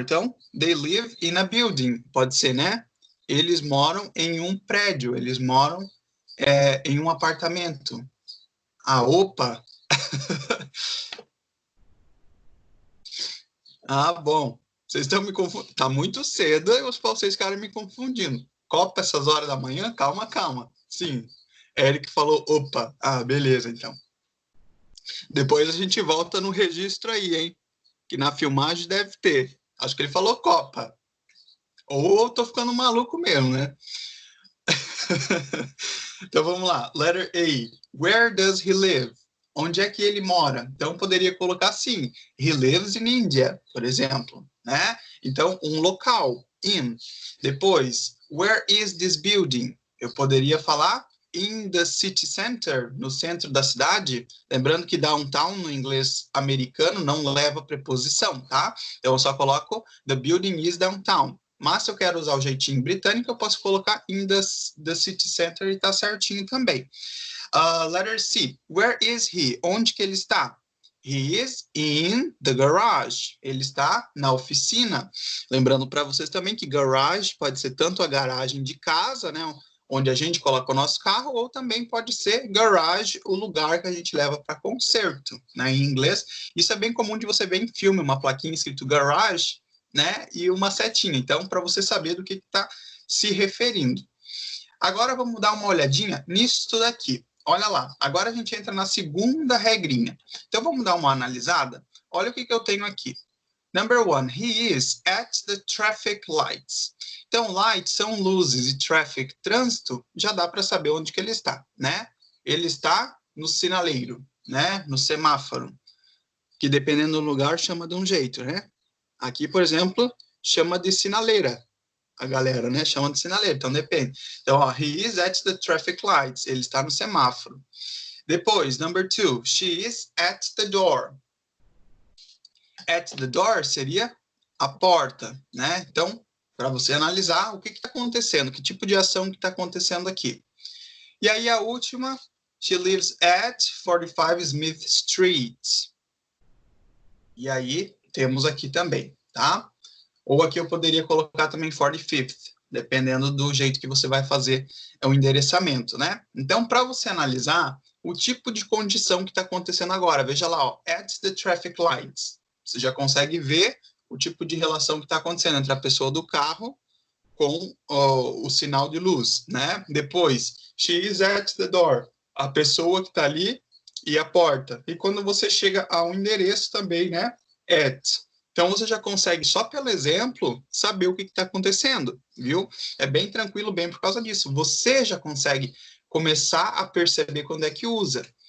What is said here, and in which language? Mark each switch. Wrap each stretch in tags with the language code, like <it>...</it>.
<pt>Então,</pt> <en>they live in a building.</en> <pt>Pode ser, né? Eles moram em um prédio. Eles moram em um apartamento. Ah, opa! Ah, bom. Vocês estão me confundindo. Tá muito cedo e vocês ficaram me confundindo. Copa essas horas da manhã? Calma, calma. Sim. Eric falou, opa. Ah, beleza, então. Depois a gente volta no registro aí, hein? Que na filmagem deve ter. Acho que ele falou Copa. Ou eu tô ficando maluco mesmo, né? Então vamos lá.</pt> <en>Letter A. Where does he live?</en> <pt>Onde é que ele mora? Então poderia colocar assim:</pt> <en>he lives in India,</en> <pt>por exemplo, né? Então um local, in. Depois,</pt> <en>where is this building?</en> <pt>Eu poderia falar</pt> <en>in the city center,</en> <pt>no centro da cidade. Lembrando que downtown no inglês americano não leva preposição, tá? Então eu só coloco</pt> <en>the building is downtown.</en> <pt>Mas se eu quero usar o jeitinho britânico, eu posso colocar</pt> <en>in the city center</en> <pt>e tá certinho também.</pt> <en>Letter C. Where is he?</en> <pt>Onde que ele está?</pt> <en>He is in the garage.</en> <pt>Ele está na oficina. Lembrando para vocês também que garage pode ser tanto a garagem de casa, né? Onde a gente coloca o nosso carro, ou também pode ser garage, o lugar que a gente leva para conserto, né? Em inglês. Isso é bem comum de você ver em filme, uma plaquinha escrito garage, né? E uma setinha. Então, para você saber do que está se referindo. Agora vamos dar uma olhadinha nisso daqui. Olha lá, agora a gente entra na segunda regrinha. Então vamos dar uma analisada. Olha o que eu tenho aqui.</pt> <en>Number 1, he is at the traffic lights.</en> <pt>Então, lights são luzes e traffic, trânsito, já dá para saber onde que ele está, né? Ele está no sinaleiro, né? No semáforo, que dependendo do lugar chama de um jeito, né? Aqui, por exemplo, chama de sinaleira. A galera, né? Chama de sinaleiro, então depende. Então, ó,</pt> <en>he is at the traffic lights.</en> <pt>Ele está no semáforo. Depois,</pt> <en>number 2, she is at the door. At the door</en> <pt>seria a porta, né? Então, para você analisar o que está acontecendo, que tipo de ação que está acontecendo aqui. E aí a última,</pt> <en>she lives at 45 Smith Street.</en> <pt>E aí temos aqui também, tá? Ou aqui eu poderia colocar também 45th, dependendo do jeito que você vai fazer o endereçamento, né? Então, para você analisar o tipo de condição que está acontecendo agora, veja lá, ó,</pt> <en>at the traffic lights.</en> <pt>Você já consegue ver o tipo de relação que está acontecendo entre a pessoa do carro com o sinal de luz, né? Depois,</pt> <en>she is at the door.</en> <pt>A pessoa que está ali e a porta. E quando você chega ao endereço também, né? At. Então, você já consegue, só pelo exemplo, saber o que está acontecendo, viu? É bem tranquilo, bem por causa disso. Você já consegue começar a perceber quando é que usa.</pt>